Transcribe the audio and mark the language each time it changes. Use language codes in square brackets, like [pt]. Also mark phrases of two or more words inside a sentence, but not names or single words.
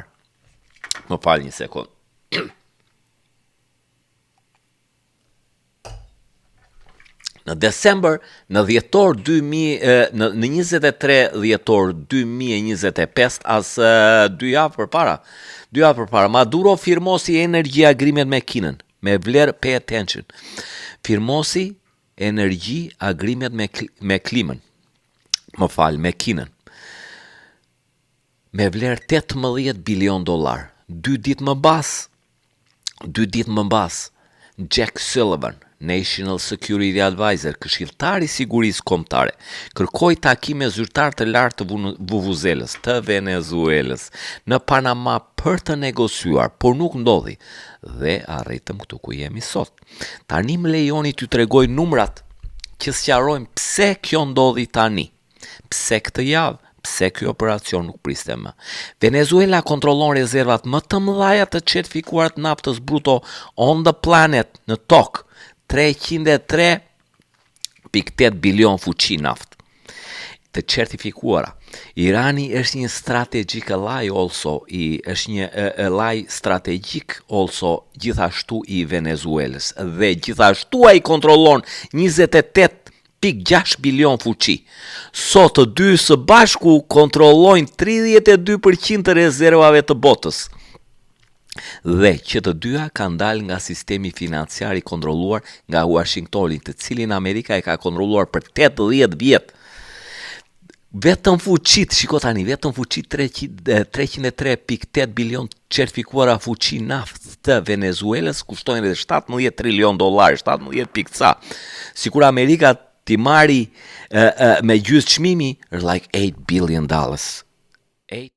[sq] Më fal një sekond. Në December, në 23 dhjetor 2025, as 2 javë përpara, Maduro firmosi [en] energy agreement [sq] me Kinën, me vlerë, [en] pay attention. [sq] Firmosi [en] energy agreement [sq] me Klimën. Me Kinën. Me vlerë $18 bilion. 2 ditë më pas, [en] Jack Sullivan, National Security Advisor, [sq] këshilltari i sigurisë kombëtare, kërkoi takime zyrtar të lartë të Vuvuzelës, të Venezuelës, në Panama për të negociuar, por nuk ndodhi. Dhe arritëm këtu ku jemi sot. Tani më lejoni t'ju tregoj numrat që sqarojnë pse kjo ndodhi tani. Pse këtë javë? Pse ky operacion nuk priste më? Venezuela kontrollon rezervat më të mëdha të certifikuara të naftës bruto [en] on the planet, [sq] në tokë. 303.8 bilion fuqi naftë të certifikuara. Irani është një [en] strategic ally also, [sq] është një [en] ally strategic also [sq] gjithashtu i Venezuelës, dhe gjithashtu ai kontrollon 28.6 bilion fuqi. Sot të dy së bashku kontrollojnë 32% të rezervave të botës. Dhe që të dyja kanë dalë nga sistemi financiar i kontrolluar nga Washingtoni, të cilin Amerika e ka kontrolluar për 80 vjet. Vetëm fuqit 303.8 bilion certifikuara fuqi naftë të Venezuelës kushtojnë edhe $17 trilion, 17.ca. Sikur Amerika t'i marri me gjysmë çmimi, është [en] like $8 billion.